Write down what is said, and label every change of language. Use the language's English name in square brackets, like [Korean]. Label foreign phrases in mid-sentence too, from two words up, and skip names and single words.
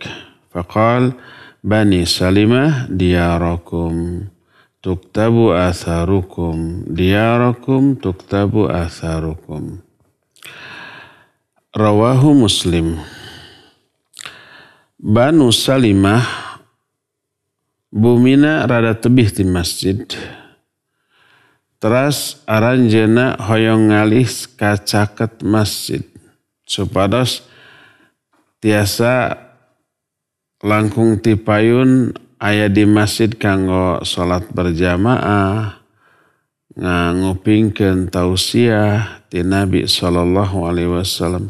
[Arabic] فقال بني سلمة دياركم تكتب آثاركم، دياركم تكتب آثاركم. رواه مسلم. [Sundanese] Banu Salimah bumina rada tebih di masjid. Teras aranjeuna hoyong ngalih ka caket masjid supados tiasa langkung tipayun aya di masjid kanggo salat berjamaah ngupingkeun tausiah ti Nabi [Arabic] صلى الله عليه وسلم.